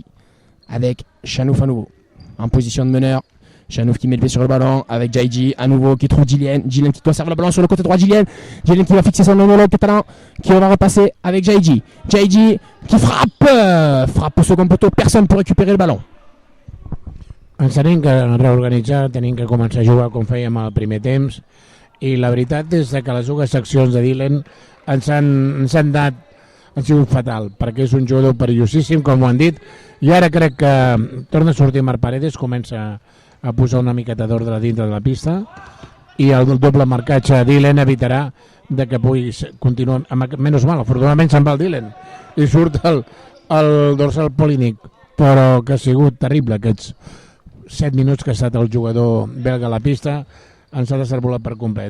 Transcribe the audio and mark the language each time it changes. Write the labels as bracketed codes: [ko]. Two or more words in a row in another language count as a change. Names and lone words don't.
[fr] Avec Chanouf à nouveau. En position de meneur. Chanouf qui met le pied sur le ballon avec Jaïdi à nouveau qui trouve Gillen. Gillen qui conserve le ballon sur le côté droit. Gillen qui va fixer son homologue catalan qui va repasser avec Jaïdi. Jaïdi qui frappe au second poteau. Personne pour récupérer le ballon. [ca] Ens tenim que reorganitzar, tenim que començar a jugar com fèiem al primer temps i la veritat és que les dues seccions de Dylan ens han sigut fatal perquè és un jugador perillosíssim, com ho han dit, i ara crec que torna a sortir Marc Paredes, comença a posar una miqueta d'ordre dintre de la pista i el doble marcatge de Dylan evitarà de que pugui continuar, menys mal, afortunadament se'n va el Dylan i surt el dorsal Polinic, però que ha sigut terrible aquests 7 minuts que ha estat el jugador belga a la pista, ens ha desarbolat per complet.